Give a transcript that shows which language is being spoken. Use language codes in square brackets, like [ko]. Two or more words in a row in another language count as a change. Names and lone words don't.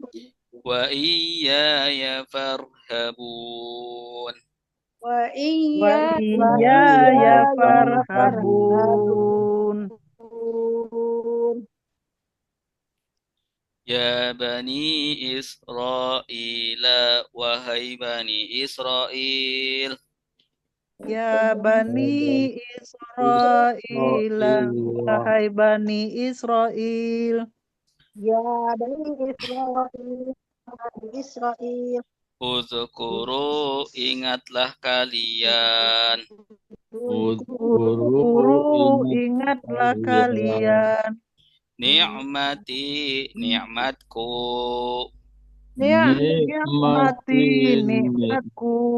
[ar] وإياي فارهبون. Wa إياي فارهبون. يا بني إسرائيل, [id] wahai bani Israil. [ar] يا بني إسرائيل, [id] wahai bani Israil. [ar] يا بني إسرائيل. Uzkuru, [id] ingatlah kalian. [ar] Uzkuru, [id] ingatlah kalian. [ar] Ni'mati, nikmatku. Ni'mati, nikmatku.